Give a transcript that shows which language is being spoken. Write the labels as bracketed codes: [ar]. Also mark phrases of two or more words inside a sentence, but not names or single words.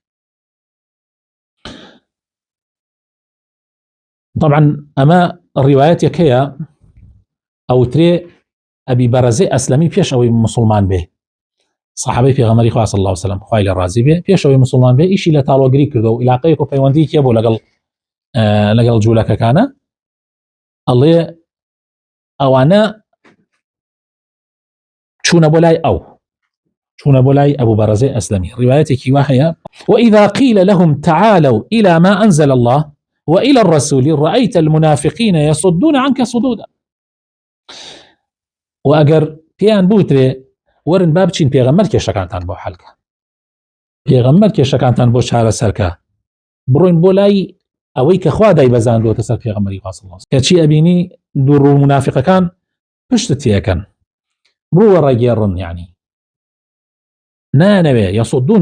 [ckb] طبعا ئەمە ڕیوایەتێکەیە ئەوترێ ئەبی بەرەزەی ئەسلەمی پێش ئەوەی مسلمان بێ صحابەی پێغەمبەری خوا [ar] صلی الله علیه و سلم [ckb] خوای لە ڕازی بێ پێش ئەوەی مسلمان بێ ئیشی لە تاڵۆگری کردو و علاقەیەک و پەیوەندی کێ بۆ لەگەڵ جوولەکەکانە ئەڵێ ئەوانە چوونە بۆ لای ئەبوو بەرەزەی ئەسلەمی. ڕیوایەتێکی وا هەیە [ar] وإذا قيل لهم تعالوا إلى ما أنزل الله وإلى الرسول رأيت المنافقين يصدون عنك صدودا. وأجر بيان بوتري ورن [ckb] بابچین پێغەمبەر کێشەکانتان بۆ حەلکە پێغەمبەر کێشەکانتان بۆ چارەسەرکە بڕۆین بۆ لای ئەوەی کە خوا دایبەزاندووەتە سەر پێغەمبەری خوا [ar] صلی الله علیه و سلم [ckb] کەچی ئەبینی دوڕ و منافقەکان پشتت تێکەن بڕوە ڕێگێڕن یعنی نانەوێ یەصدون